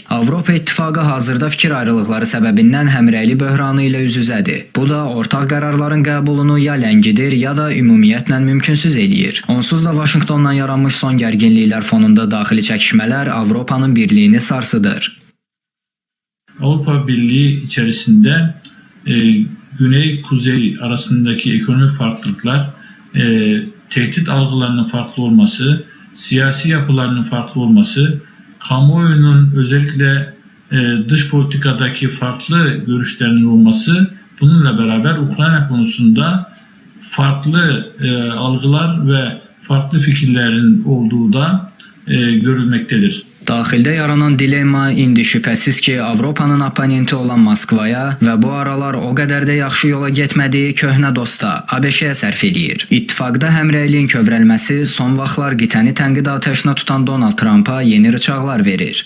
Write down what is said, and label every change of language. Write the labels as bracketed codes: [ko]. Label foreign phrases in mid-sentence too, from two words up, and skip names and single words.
[az] Avropa İttifaqı hazırda fikir ayrılıqları səbəbindən həmrəylik böhranı ilə üz-üzədir. Bu da ortaq qərarların qəbulunu ya ləngidir, ya da ümumiyyətlə mümkünsüz eləyir. Onsuz da Vaşinqtondan yaranmış son gərginliklər fonunda daxili çəkişmələr Avropanın birliyini sarsıdır. [tr] Avrupa Birliği içerisinde güney-kuzey arasındaki ekonomik farklılıklar, tehdit algılarının farklı olması, siyasi yapılarının farklı olması, kamuoyunun özellikle dış politikadaki farklı görüşlerinin olması, bununla beraber Ukrayna konusunda farklı algılar ve farklı fikirlerin olduğu da görülmektedir. [az] Daxildə yaranan dilemma indi şübhəsiz ki, Avropanın oponenti olan Moskvaya və bu aralar o qədər də yaxşı yola getmədiyi köhnə dosta ABŞ-yə sərf edir. İttifaqda həmrəyliyin kövrəlməsi son vaxtlar qitəni tənqid atəşinə tutan Donald Trumpa yeni rıçaqlar verir.